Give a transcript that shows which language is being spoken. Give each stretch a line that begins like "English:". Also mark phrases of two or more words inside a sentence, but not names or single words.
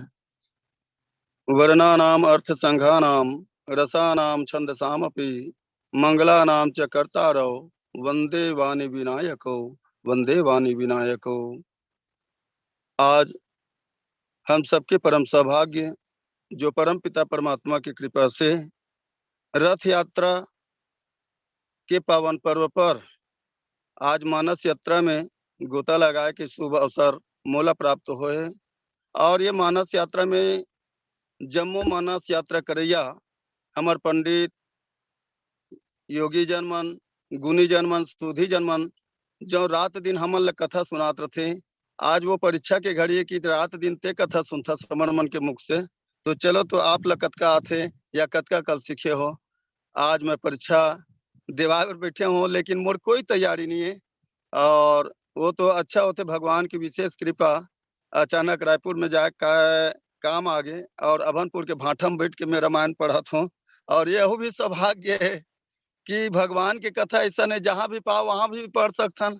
Sanskrit: वर्णानाम अर्थ संघानाम रसानाम छंदसामपि मंगलानाम च कर्तारौ वंदे वाणी विनायको, वंदे वाणी विनायको।
Chhattisgarhi: आज हम सबके परम सौभाग्य जो परम पिता परमात्मा की कृपा से रथ यात्रा के पावन पर्व पर आज मानस यात्रा में गोता लगाए के शुभ अवसर मोला प्राप्त होए। और ये मानस यात्रा में जम्मू मानस यात्रा करैया हमार पंडित योगी जनमन, गुनी जनमन, सुधी जनमन जो रात दिन हमन ला कथा सुनात रथे। आज वो परीक्षा के घड़ी की रात दिन ते कथा सुनता समर मन के मुख से। तो चलो तो आप ला कतका आथे या कतका कल सीखे हो। आज मैं परीक्षा देवा पर बैठे हूँ लेकिन मोर कोई तैयारी नहीं है। और वो तो अच्छा होते भगवान की विशेष कृपा, अचानक रायपुर में जाए का काम आ गए और अभनपुर के भाठा में बैठ के मैं रामायण पढ़त हूँ। और यह भी सौभाग्य है कि भगवान की कथा ऐसा नहीं जहाँ भी पाओ वहाँ भी पढ़ सकथन।